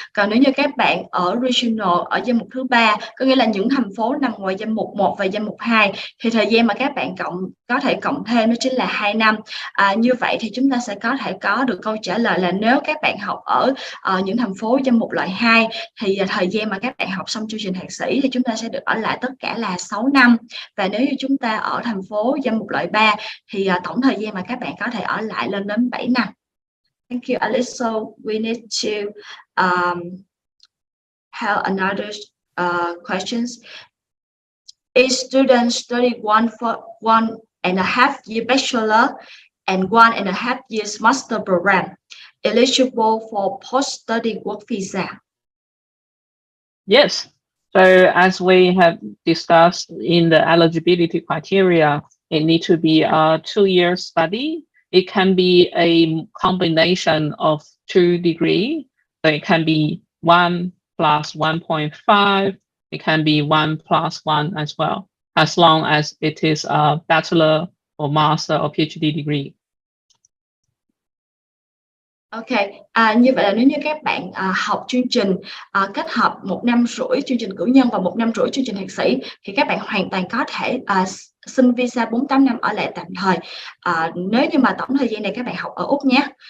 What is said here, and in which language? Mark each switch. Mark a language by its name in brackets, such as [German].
[Vietnamese] Còn nếu như các bạn ở regional ở danh mục thứ 3, có nghĩa là những thành phố nằm ngoài danh mục 1 và danh mục 2, thì thời gian mà các bạn có thể cộng thêm đó chính là 2 năm. Như vậy thì chúng ta sẽ có thể có được câu trả lời là nếu các bạn học ở những thành phố danh mục loại 2 thì thời gian mà các bạn học xong chương trình thạc sĩ thì chúng ta sẽ được ở lại tất cả là 6 năm. Và nếu như chúng ta ở thành phố danh mục loại 3 thì tổng thời gian mà các bạn có thể ở lại lên đến 7 năm. [English] Thank you, Alice. So we need to have another questions. Each student study 1.5 year bachelor and 1.5 years master program, eligible for post-study work visa. Yes. So as we have discussed in the eligibility criteria, it needs to be a 2-year study. It can be a combination of 2 degrees. So it can be 1 plus 1.5. It can be 1 plus 1 as well, as long as it is a bachelor or master or PhD degree. [Vietnamese] Ok, như vậy là nếu như các bạn học chương trình kết hợp 1 năm rưỡi chương trình cử nhân và 1 năm rưỡi chương trình thạc sĩ thì các bạn hoàn toàn có thể xin visa 48 năm ở lại tạm thời nếu như mà tổng thời gian này các bạn học ở Úc nhé.